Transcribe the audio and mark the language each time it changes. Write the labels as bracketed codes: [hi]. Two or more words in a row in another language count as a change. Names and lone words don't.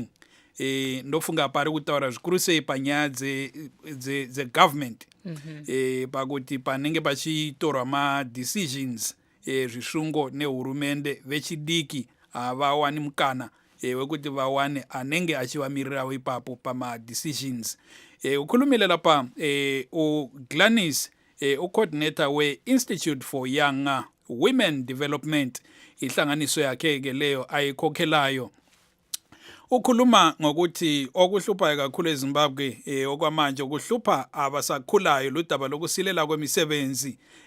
[sn] Ndofunga pari kutaura zvikuru sei panyaya dzegovernment, pakuti panenge pachitorwa ma-decisions zvisvungo nehurumende, vechidiki havawani mukana wekuti vawane anenge achivamirirawo ipapo pama-decisions. [nd] Ukhulumile lapha uGladys, ucoordinator we-Institute for Young Women Development, ihlanganiso yakhe ke leyo ayikhokhelayo. Ukhuluma ngokuthi okuhluphayo kakhulu eZimbabwe okwamanje okuhlupha abasakhulayo ludaba lokusilela kwemisebenzi.